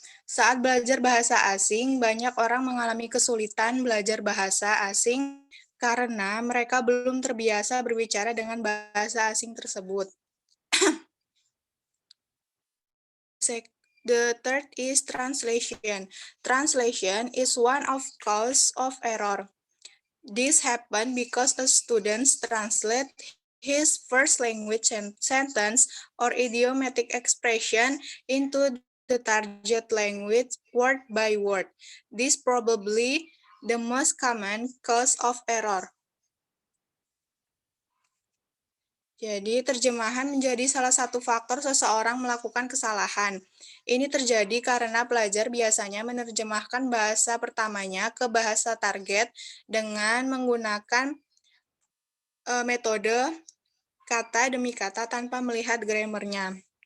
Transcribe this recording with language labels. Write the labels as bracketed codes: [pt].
[id] Saat belajar bahasa asing, banyak orang mengalami kesulitan belajar bahasa asing karena mereka belum terbiasa berbicara dengan bahasa asing tersebut. [en] The third is translation. Translation is one of cause of error. This happened because a student translates his first language sentence or idiomatic expression into the target language word by word. This probably the most common cause of error. [id] Jadi, terjemahan menjadi salah satu faktor seseorang melakukan kesalahan. Ini terjadi karena pelajar biasanya menerjemahkan bahasa pertamanya ke bahasa target dengan menggunakan metode kata demi kata tanpa melihat grammarnya.